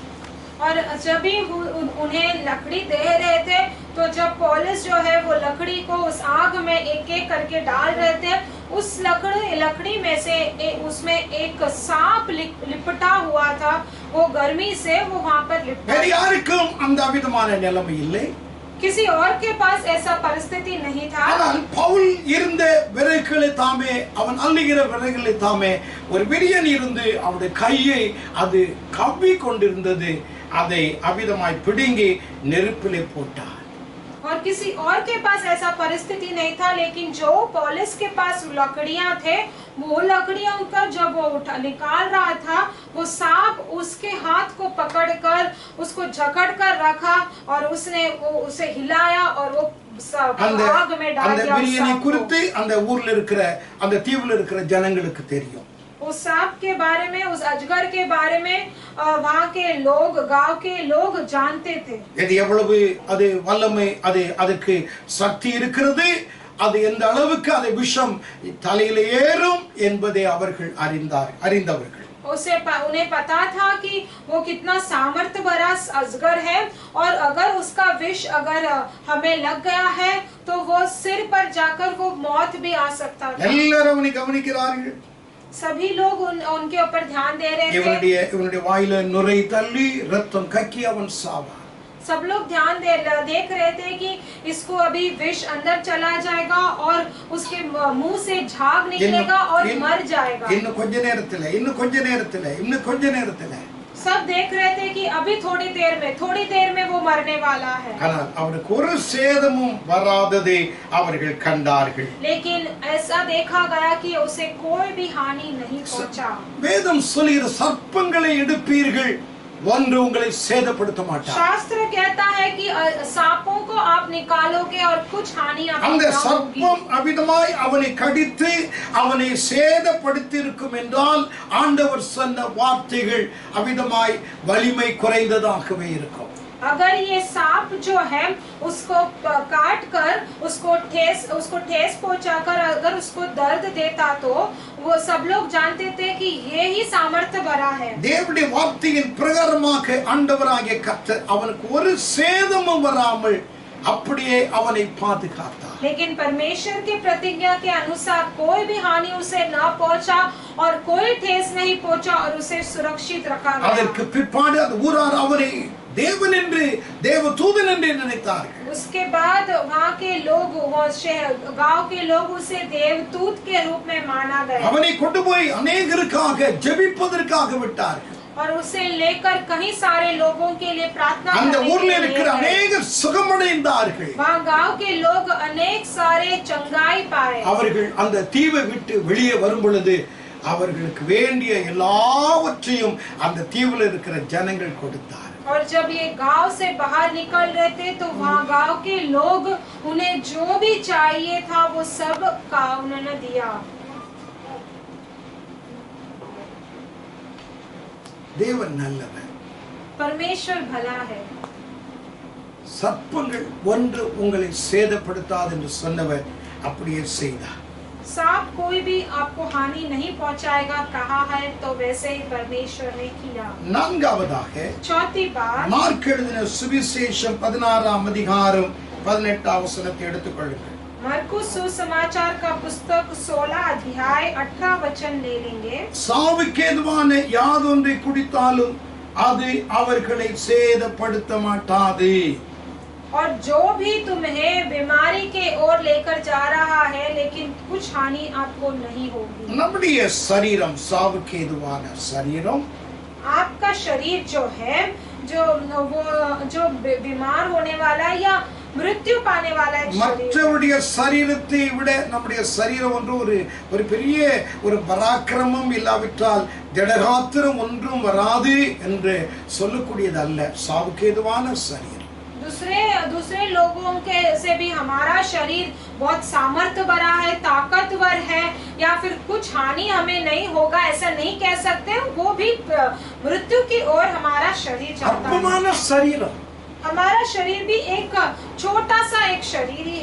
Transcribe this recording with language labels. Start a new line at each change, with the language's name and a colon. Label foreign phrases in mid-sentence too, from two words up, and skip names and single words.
Hindi: और जब भी उन्हें लकड़ी दे रहे थे तो जब पौलुस जो है वो लकड़ी को उस आग में एक एक करके डाल रहे थे, उस लकड़ी में से उसमें एक सांप लिपटा हुआ था। वो गर्मी से वो वहाँ पर लिपटा।
Tamil: யாருக்கும் அந்த விதமான நிலைமை இல்லை.
Hindi: किसी और के पास ऐसा परिस्थिति नहीं था।
Tamil: ஆனால் பவுல் இருந்த விரைகளை தாமே அவன் அள்ளுகிற விரைகளை தாமே ஒரு விரியன் இருந்து அவருடைய கையை அது கவ்வி கொண்டிருந்தது. அதை அவிதமாய் பிடுங்கி நெருப்பிலே போட்டார்.
Hindi: और किसी और के पास ऐसा परिस्थिति नहीं था, लेकिन जो पौलुस के पास लकड़ियां थे वो लकड़ियां का जब वो निकाल रहा था, वो सांप उसके हाथ को पकड़कर उसको जकड़ कर रखा और उसने वो उसे हिलाया और वो आग में डाल दिया।
Tamil: அந்த விரியனை குறித்து அந்த ஊர்ல இருக்கிற அந்த தீவுல இருக்கிற ஜனங்களுக்கு தெரியும்.
Hindi: उस सांप के बारे में, उस अजगर के बारे में वहाँ के लोग, गांव के लोग जानते थे।
Tamil: இது எவ்வளவு அது வல்லமை, அது அதுக்கு சக்தி இருக்கிறது, அது எந்த அளவுக்கு அது விஷம் தலையில ஏறும் என்பதை அவர்கள் அறிந்தவர்கள்.
Hindi: उन्हें पता था कि वो कितना सामर्थ्य भरा अजगर है और अगर उसका विष अगर हमें लग गया है तो वो सिर पर जाकर वो मौत भी आ सकता था।
Tamil: எல்லாரும் அவனை கவனிக்கிறார்கள்.
Hindi: सभी लोग उनके ऊपर ध्यान दे रहे थे।
Tamil: இவனுடைய வாயில நுரை தள்ளி ரத்தம் கக்கி அவன் சாவான்.
Hindi: सब लोग ध्यान देख रहे थे कि इसको अभी विष अंदर चला जाएगा और उसके मुंह से झाग निकलेगा और मर जाएगा।
Tamil: இன்னும் கொஞ்ச நேரத்துல
Hindi: सब देख रहे थे कि अभी थोड़ी देर में वो मरने वाला है।
Tamil: ஆனால் அவனுக்கு ஒரு சேதமும் வராததை அவர்கள் கண்டார்கள்.
Hindi: लेकिन ऐसा देखा गया कि उसे कोई भी हानि नहीं पहुंचा।
Tamil: வேதம் சொல்லுகிற சர்ப்பங்களை எடுப்பீர்கள், ஒன்று உங்களை சேதப்படுத்த மாட்டார்.
Hindi: शास्त्र कहता है कि सांपों को आप निकालोगे और कुछ हानि आपको
Tamil: அந்த
Hindi: ना होगी।
Tamil: சர்ப்பம் அவிதமாய் அவனை கடித்து அவனை சேதப்படுத்தி இருக்கும் என்றால் ஆண்டவர் சொன்ன வார்த்தைகள் அவிதமாய் வலிமை குறைந்ததாகவே இருக்கும்.
Hindi: अगर ये सांप जो है उसको काट कर उसको ठेस पहुंचाकर अगर उसको दर्द देता तो वो सब लोग जानते थे कि ये ही सामर्थ्य भरा है।
Tamil: தேவனுடைய வார்த்தையின் பிரகாரமாக ஆண்டவராகிய கர்த்தர் அவனுக்கு ஒரு சேதமும் வராமல் அப்படியே அவனை பாதுகாத்தார்.
Hindi: लेकिन परमेश्वर की प्रतिज्ञा के अनुसार कोई भी हानि उसे न पहुंचा और कोई ठेस नहीं पहुंचा और उसे सुरक्षित रखा गया।
Tamil: அதற்கு பிற்பாடு அந்த ஊரார் அவனை தேவன் என்று தேவதூதன் என்று நினைத்தார்கள்.
Hindi: उसके बाद वहाँ के लोग, गांव के लोग उसे देवदूत के रूप में माना गया।
Tamil: அவனை கொண்டு போய் अनेகருக்காக ஜெபிப்பதற்காக விட்டார்கள்.
Hindi: और उसे लेकर कहीं सारे लोगों के लिए प्रार्थना
Tamil: அந்த
Hindi: करने
Tamil: ஊர்ல
Hindi: के लिए
Tamil: இருக்கிற
Hindi: गए।
Tamil: அநேகர் சுகமடைந்தார்கள்.
Hindi: वहाँ गांव के लोग अनेक सारे चंगाई पाए।
Tamil: அவர்கள் அந்த தீவை விட்டு வெளியே வரும் பொழுது அவர்களுக்கு வேண்டிய எல்லாவற்றையும் அந்த தீவில் இருக்கிற ஜனங்கள் கொடுத்தார்.
Hindi: और जब ये गांव से बाहर निकल रहे थे तो वहाँ गांव के लोग उन्हें जो भी चाहिए था वो सब का उन्होंने दिया।
Tamil: தேவன் நல்லவர்.
Hindi: परमेश्वर भला है।
Tamil: சர்ப்பங்கள் ஒன்று உங்களை சேதப்படுத்தாது என்று சொன்னவர் அப்படியே செய்தார்.
Hindi: सांप कोई भी आपको हानि नहीं पहुंचाएगा कहा है तो वैसे ही परमेश्वर ने किया।
Tamil: நான்காவதாக
Hindi: चौथी बात,
Tamil: மார்க் எழுதின சுவிசேஷம் 16ஆம் அதிகாரம் 18ஆம் வசனத்தை எடுத்துக்கொள்ளுங்கள்.
Hindi: मरकुस सुसमाचार का पुस्तक 16 अध्याय 18 वचन ले लेंगे।
Tamil: சாவுக்கேதுவான யாதொன்றை குடித்தாலும் அது அவர்களை சேதப்படுத்த மாட்டாது.
Hindi: और जो भी तुम्हें बीमारी के ओर लेकर जा रहा है लेकिन कुछ हानि आपको नहीं होगी।
Tamil: நம்முடைய சரீரம் சாவுக்கேதுவான சரீரம்.
Hindi: आपका शरीर जो है जो बीमार होने वाला या मृत्यु पाने वाला एक शरीर।
Tamil: மற்றவருடைய சரீரத்தை விட நம்முடைய சரீரம் ஒன்று ஒரு பெரிய ஒரு பராக்கிரமம் இல்லாவிட்டால் திடகாத்திரம் ஒன்றும் வராது என்று சொல்லக்கூடியது அல்ல சாவுக்கேதுவான சரீரம்.
Hindi: दूसरे लोगों के से भी हमारा शरीर बहुत सामर्थ्य भरा है, ताकतवर है, या फिर कुछ हानि हमें नहीं होगा ऐसा नहीं कह सकते। वो भी मृत्यु की ओर हमारा शरीर चलता है।
Tamil: அற்பமான சரீரம்.
Hindi: हमारा शरीर भी एक छोटा सा एक शरीर ही है।